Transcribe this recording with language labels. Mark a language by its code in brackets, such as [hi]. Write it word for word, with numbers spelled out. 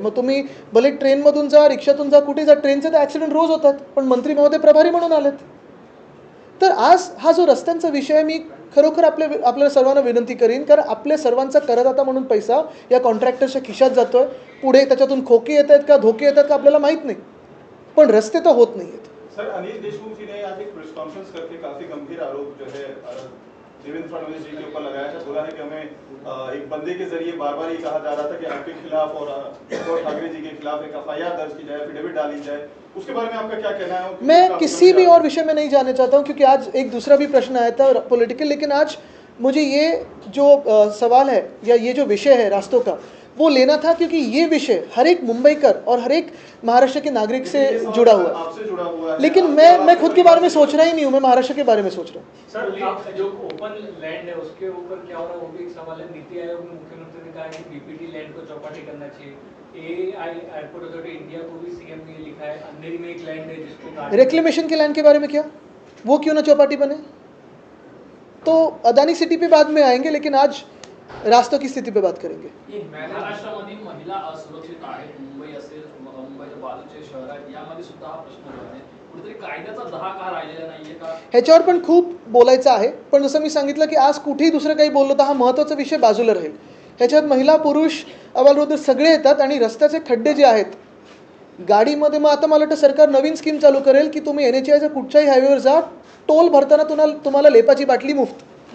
[mr] मग तुम्ही भले ट्रेनमधून जा, रिक्षातून जा, कुठे जा, ट्रेनचे तर ॲक्सिडेंट रोज होतात, पण मंत्री महोदय प्रभारी म्हणून आलेत। तर आज हा जो रस्त्यांचा विषय मी खरोखर आपल्या आपल्या सर्वांना विनंती करीन, कारण आपल्या सर्वांचा करदाता म्हणून पैसा या कॉन्ट्रॅक्टरच्या खिशात जातो आहे. पुढे त्याच्यातून खोके येत आहेत का, धोके येतात का आपल्याला माहीत नाही, पण रस्ते तर होत नाही आहेत. [hi] सर, अनिल देशमुख जी ने आज एक प्रेस कॉन्फ्रेंस करके काफी गंभीर आरोप जो है देवेंद्र फडणवीस जी के ऊपर लगाया था, बोला है कि हमें अ, एक बंदे के जरिए बार बार ये कहा जा रहा था कि आपके खिलाफ और उद्धव ठाकरे जी के खिलाफ एक एफ आई आर दर्ज की जाए, एफिडेविट डाली जाए, उसके बारे में आपका क्या कहना है? मैं किसी भी और विषय में नहीं जाने चाहता हूँ, क्योंकि आज एक दूसरा भी प्रश्न आया था पॉलिटिकल, लेकिन आज मुझे ये जो अ, सवाल है या ये जो विषय है रास्तों का वो लेना था, क्योंकि ये विषय हर एक मुंबईकर और हर एक महाराष्ट्र के नागरिक से जुड़ा हुआ आपसे जुड़ा हुआ है। लेकिन मैं मैं खुद के बारे में सोच रहा ही नहीं हूँ, मैं महाराष्ट्र के बारे में सोच रहा हूँ. सर, आप जो ओपन लैंड है उसके ऊपर क्या हो रहा है वो भी एक सवाल है. नीति आयोग में मुख्यमंत्री ने कहा है कि बी पी टी लैंड को चौपाटी करना चाहिए. ए आई एयरपोर्ट अथॉरिटी इंडिया को भी सी एम ने लिखा है. अंधेरी में एक लैंड है जिसको रिक्लेमेशन के लैंड के बारे में क्या वो क्यों ना चौपाटी बने, तो अदानी सिटी पे बाद में आएंगे, लेकिन आज रास्तों की स्थिति पे बात करेंगे. [mr] महाराष्ट्रामध्ये महिला असुरक्षित आहेत. मुंबई असेल, मुंबईच्या बाजूचे शहर आहेत, यामध्ये सुद्धा हा प्रश्न आहे. कुठेतरी कायद्याचा दहा का राहिलेला नाहीये का? ह्याच्यावर पण खूप बोलायचं आहे, पण जसं मी सांगितलं की आज कुठेही दुसरं काही बोललो तर हा महत्त्वाचा विषय बाजूला राहील. ह्याच्यात महिला, पुरुष, अबालवृद्ध सगळे येतात आणि रस्त्याचे खड्डे जे आहेत गाडीमध्ये, मग आता मला वाटतं सरकार नवीन स्कीम चालू करेल की तुम्ही एन एच आयच्या कुठच्याही हायवेवर जा, टोल भरताना तुम्हाला तुम्हाला लेपाची बाटली मुफ्त.